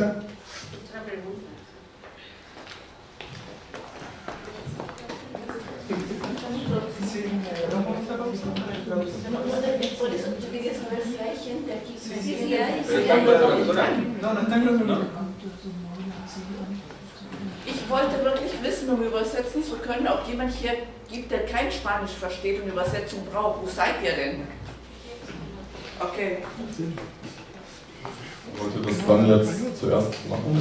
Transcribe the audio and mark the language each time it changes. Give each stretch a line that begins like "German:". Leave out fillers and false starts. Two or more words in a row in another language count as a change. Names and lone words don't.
Spanish: Otra pregunta. Por eso yo quería saber si hay gente aquí. Sí, hay. No están gratuitos.
German: Ich wollte wirklich wissen, um übersetzen zu können, ob jemand hier gibt, der kein Spanisch versteht und Übersetzung braucht. Wo seid ihr denn? Okay. Wollt ihr das dann jetzt zuerst machen?